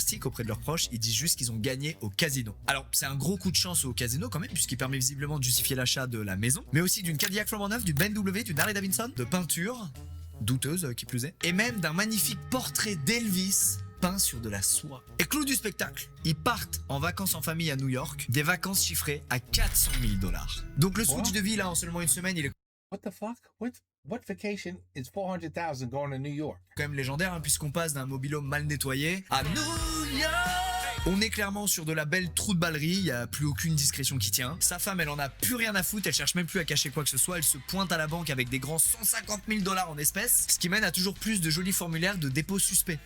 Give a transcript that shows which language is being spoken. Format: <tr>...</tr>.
<fr>Auprès de leurs proches, ils disent juste qu'ils ont gagné au casino. Alors c'est un gros coup de chance au casino quand même, puisqu'il permet visiblement de justifier l'achat de la maison, mais aussi d'une Cadillac flambant neuve, d'une BMW, d'une Harley Davidson, de peinture, douteuse qui plus est, et même d'un magnifique portrait d'Elvis peint sur de la soie. Et clou du spectacle, ils partent en vacances en famille à New York, des vacances chiffrées à $400 000. Donc le switch de vie là en seulement une semaine, il est</fr> <en>What the fuck? What vacation is $400,000 going to New York?</en> <fr>Quand même légendaire, hein, puisqu'on passe d'un mobil-home mal nettoyé à New York. On est clairement sur de la belle trou de ballerie, il n'y a plus aucune discrétion qui tient. Sa femme, elle en a plus rien à foutre, elle cherche même plus à cacher quoi que ce soit, elle se pointe à la banque avec des grands $150 000 en espèces, ce qui mène à toujours plus de jolis formulaires de dépôt suspects.</fr>